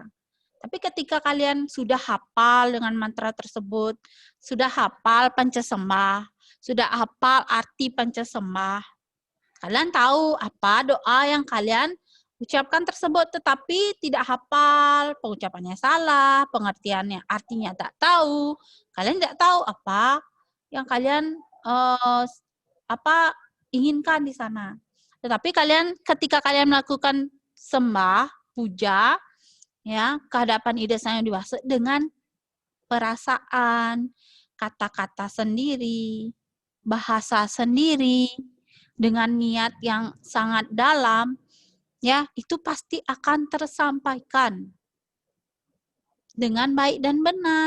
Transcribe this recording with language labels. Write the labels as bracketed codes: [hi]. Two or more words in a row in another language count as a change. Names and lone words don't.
[id] Tapi ketika kalian sudah hafal dengan mantra tersebut, sudah hafal pancasembah, sudah hafal arti pancasembah, kalian tahu apa doa yang kalian ucapkan tersebut, tetapi tidak hafal, pengucapannya salah, pengertiannya, artinya tak tahu, kalian tidak tahu apa yang kalian inginkan di sana. Tetapi ketika kalian melakukan sembah, puja, ya, kehadapan ide Sang Hyang Widi Wasa dengan perasaan, kata-kata sendiri, bahasa sendiri, dengan niat yang sangat dalam, ya, itu pasti akan tersampaikan dengan baik dan benar.